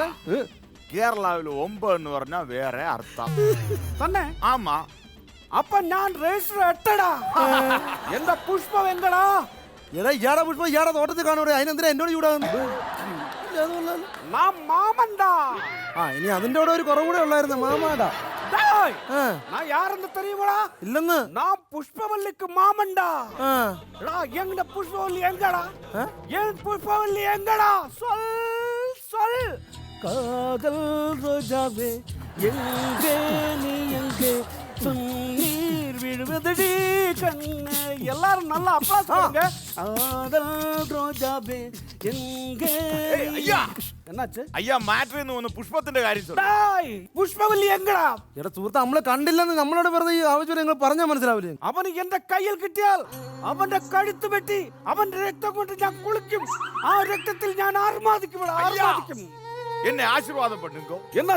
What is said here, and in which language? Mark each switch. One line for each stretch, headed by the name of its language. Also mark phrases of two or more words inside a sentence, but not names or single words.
Malayalam: കേരളാവിൽ 9 എന്ന് പറഞ്ഞാൽ വേറെ അർത്ഥം തന്നെ. ആമാ. അപ്പൊ ഞാൻ രജിസ്റ്റർ 8 എന്റെ പുഷ്പം എങ്കടാ? എടാ ഇയാടെ പുഷ്പം ഇയാടെ തോട്ടത്തിൽ കാണൂടെ, അതിനെന്തിനാ എന്നോട് ചൂടാകുന്നു? മാമണ്ടാ. ഇനി അതിന്റെ കൂടെ ഒരു കുറവുകൂടെ ഉള്ളായിരുന്നു. മാമാടാ.
Tamil: நான் யாருன்னு தெரியுமாடா? இல்லன்னு. நான் புஷ்பவல்லிக்கு மாமன்டா. எங்கட புஷ்பவல்லி எங்கடா? ஏன் புஷ்பவல்லி எங்கடா? சொல். காதல் ரோஜாவே எங்கே நீ எங்கே நீர் விழுவதடி கண்ணே. எல்லாரும் நல்லா அப்ளாஸ் பண்ணுங்க. காதல் ரோஜாவே எங்கே. ஐயா என்னாச்சு?
Malayalam: ஐயா മാറ്ററിന്ന് വന്ന് പുഷ്പത്തിന്റെ കാര്യം சொல்லு. പുഷ്പവല്ലി എങ്ങടാ? എടാ സുഹൃത്ത്, നമ്മളെ കണ്ടില്ലെന്ന് നമ്മളോട് വെറുതെ ഈ ആവശ്യം നിങ്ങൾ പറഞ്ഞാൽ മനസ്സിലാവില്ലേ? അവന് എന്റെ കയ്യിൽ കിട്ടിയാൽ അവന്റെ കഴുത്ത് വെട്ടി അവന്റെ രക്തം കൊണ്ട് ഞാൻ കുളിക്കും. ആ രക്തത്തിൽ ഞാൻ ആർമാദിക്കും. എന്നെ ആശീർവാദം பண்ணுங்க.